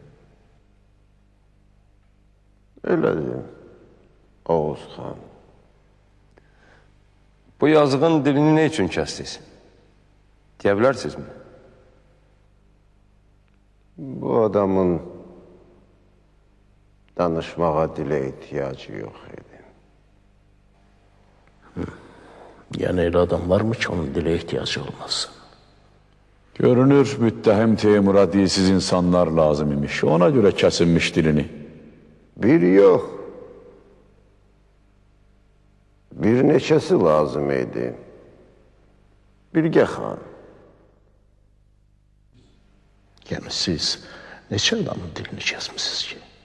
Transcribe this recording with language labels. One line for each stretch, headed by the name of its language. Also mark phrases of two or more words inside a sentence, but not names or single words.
Azerbaijani: Elədir, Oğuz xan. Bu yazığın dilini ne üçün kəsdiniz? Deyə bilərsinizmi? Bu adamın danışmağa dilə ihtiyacı yox idi.
Turkish: Yani öyle adam var mı ki onun dile ihtiyacı olmasın?
Azerbaijani: Görünür müttəhim Teymur'a dilsiz insanlar lazım imiş. Ona göre kəsinmiş dilini. Bir yox, bir neçəsi lazım idi. Bilgə xan. Yani siz neçə adamın dilini kesmişsiniz ki?